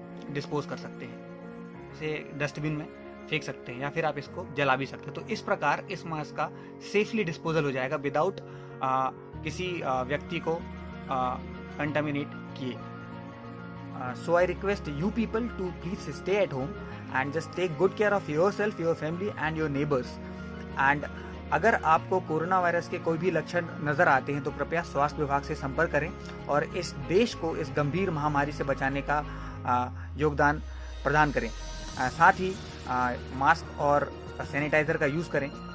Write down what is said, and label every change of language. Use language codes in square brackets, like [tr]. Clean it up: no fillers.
[hi] Dispose कर सकते हैं, इसे डस्टबिन में फेंक सकते हैं या फिर आप इसको जला भी सकते हैं। तो इस प्रकार इस मास्क का सेफली डिस्पोजल हो जाएगा विदाउट किसी व्यक्ति को कंटामिनेट किए। [en] So I request you people to please stay at home and just take good care of yourself, your family and your neighbors. [hi] And अगर आपको कोरोना वायरस के कोई भी लक्षण नज़र आते हैं तो कृपया स्वास्थ्य विभाग से संपर्क करें और इस देश को इस गंभीर महामारी से बचाने का योगदान प्रदान करें। साथ ही मास्क और सैनिटाइज़र का यूज़ करें।